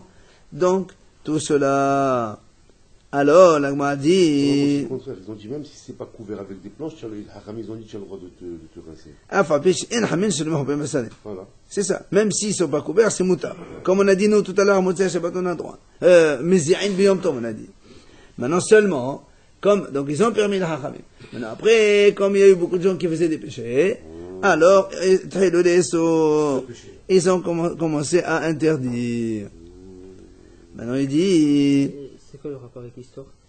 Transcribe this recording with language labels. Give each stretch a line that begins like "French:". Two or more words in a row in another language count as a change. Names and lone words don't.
French: Donc, tout cela. Alors, l'Agma a dit. Au contraire, ils ont dit même si c'est pas couvert avec des planches, les Hachamim ils ont dit tu as le droit de te rincer. Voilà. C'est ça. Même s'ils ne sont pas couverts, c'est moutar. Comme on a dit nous tout à l'heure, Motzei Shabbat, on a droit.
Hebrew: מזיעין ביום טוב,
French: on a dit. Maintenant seulement, donc ils ont permis les Hachamim. Maintenant après, comme il y a eu beaucoup de gens qui faisaient des péchés, alors, ils ont commencé à interdire. Maintenant il dit. C'est quoi le rapport avec l'histoire?